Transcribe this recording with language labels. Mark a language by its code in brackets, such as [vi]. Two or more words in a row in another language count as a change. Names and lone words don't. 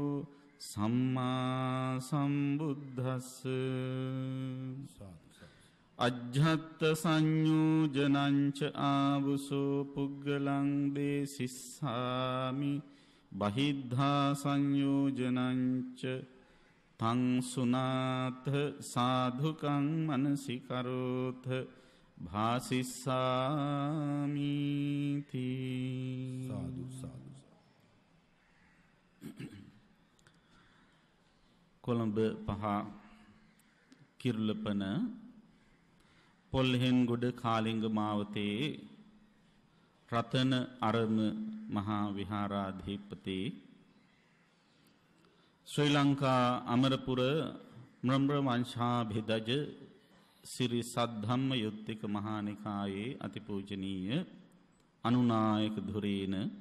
[pi] සම්මා සම්බුද්දස්ස අජ්ජත් සංයෝජනංච ආවුසෝ පුග්ගලං දේසිස්සාමි බහිද්ධා සංයෝජනංච තං සුනාත සාධුකං මනසිකරෝත භාසිස්සාමිති සාදු සාදු [si] කොළඹ පහ කිරුළපන පොල්හෙන්ගොඩ කාලිංග මාවතේ රතන අරම මහා විහාරාධිපති ශ්‍රී ලංකා අමරපුර මෘම්‍ර වංශාභිදජ සිරි සද්ධම්ම යුත්තික මහානිකායේ අතිපූජනීය අනුනායක ධුරේන